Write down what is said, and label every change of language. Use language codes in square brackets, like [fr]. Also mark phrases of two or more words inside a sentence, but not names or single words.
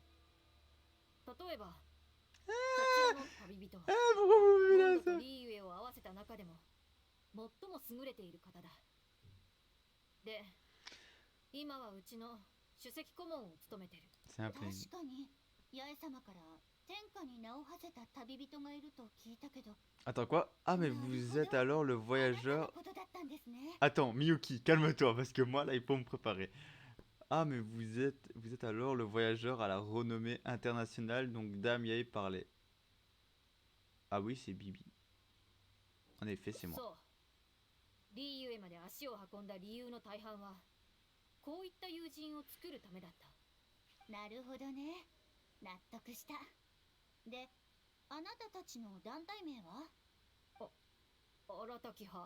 [ja] 例えばこちらの旅人はモンドとリーウェイを合わせた中でも最も優れている方だ。で、今はうちの首席顧問を務めてる。確かに八重様から天下に名を馳せた旅人がいると聞いたけど。 [fr] Attends, quoi? Ah, mais vous êtes alors le voyageur. [ja] ことだったんですね。 [fr] Attends, Miyuki, calme-toi, parce que moi là, il faut me préparer. Ah, mais vous êtes alors le voyageur à la renommée internationale, donc Dame Yae parlait. Ah oui, c'est Bibi. En effet, c'est moi. [ja] そう。リーウェイまで足を運んだ理由の大半はこういった友人を作るためだった。なるほどね。納得した。で、あなたたちの団体名は？荒滝派。